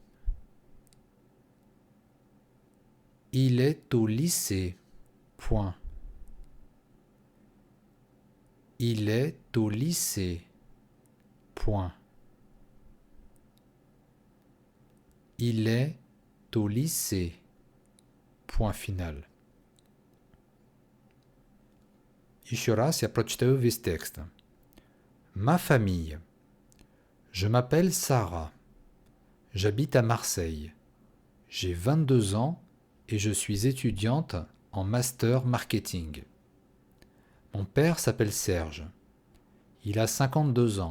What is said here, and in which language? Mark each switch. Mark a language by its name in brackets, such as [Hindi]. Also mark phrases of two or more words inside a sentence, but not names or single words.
[French] Il est au lycée, point. Il est au lycée, point. Il est au lycée, point final. [Russian] Еще раз я прочитаю весь текст. [French] Ma famille. Je m'appelle Sarah. J'habite à Marseille. J'ai 22 ans et je suis étudiante en master marketing. Mon père s'appelle Serge. Il a 52 ans.